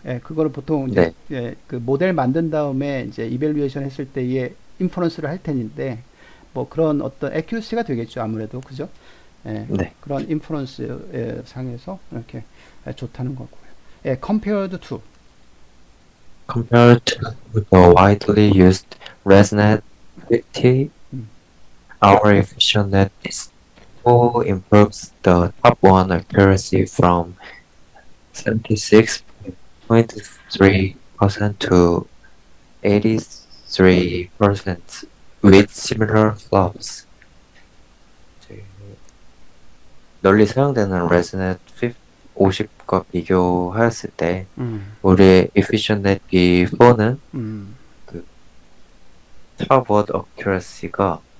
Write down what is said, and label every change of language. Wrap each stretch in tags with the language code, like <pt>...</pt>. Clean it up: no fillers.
<ko>예, 그거를 보통 이제 네, 예, 그 모델 만든 다음에 이제 이벨루에이션 했을 때에 인퍼런스를 할 테는데 뭐 그런 어떤 accuracy가 되겠죠. 아무래도 그죠? 예, 네. 그런 인퍼런스 상에서 이렇게 좋다는 거고요.</ko> <en>예, compared to Compared to the widely used ResNet 50, 음, our EfficientNet Pro improves the top one accuracy from 76.23% to 83% with similar flops.</en> <ko>이제 널리 사용되는 ResNet 50과 비교하였을 때 음, 우리의 EfficientNet B4는 음, 그 top word accuracy가</ko>